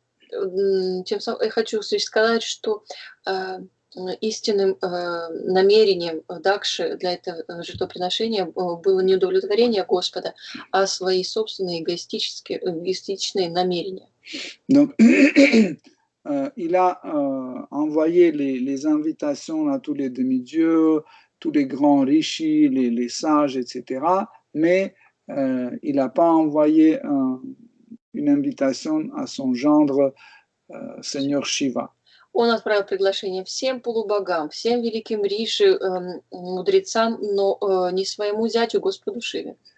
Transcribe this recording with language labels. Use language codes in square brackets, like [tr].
[ru] Тем самым я хочу сказать, что истинным намерением Дакши для этого жертвоприношения было не удовлетворение Господа, а свои собственные эгоистичные намерения. [fr] Donc, il a envoyé les invitations à tous les demi-dieux, tous les grands rishis, les sages, etc. Mais il n'a pas envoyé une invitation à son gendre, Seigneur Shiva. [ru] Он отправил приглашение всем полубогам, всем великим риши, мудрецам, но не своему зятю, Господу Шиве.